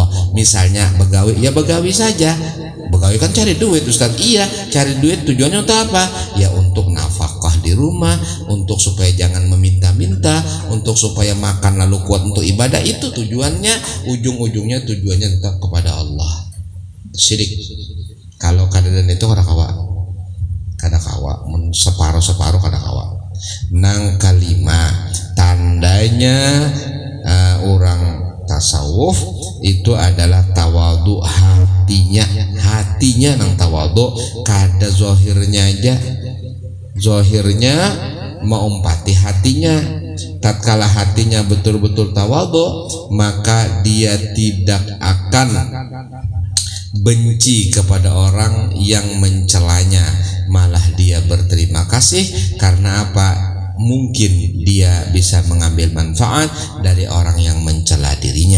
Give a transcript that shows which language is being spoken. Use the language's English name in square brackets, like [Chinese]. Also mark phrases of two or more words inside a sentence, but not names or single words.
[Banjar] Misalnya begawi, ya begawi saja. Begawi kan cari duit, Ustaz. [Indonesian] Iya, cari duit tujuannya untuk apa? Ya untuk nafkah di rumah, untuk supaya jangan meminta-minta, untuk supaya makan lalu kuat untuk ibadah. Itu tujuannya, ujung-ujungnya tujuannya tetap kepada Allah. Syirik. [Banjar] Kalau kadang itu kada kawa, separuh-separuh kada kawa. Nang kalima, tandanya orang tasawuf itu adalah tawadhu hatinya nang tawadhu, kada zahirnya aja. Zahirnya meumpati hatinya. [Indonesian] Tatkala hatinya betul-betul tawadhu, maka dia tidak akan benci kepada orang yang mencelanya, malah dia berterima kasih. Karena apa? Mungkin dia bisa mengambil manfaat dari orang yang mencela dirinya.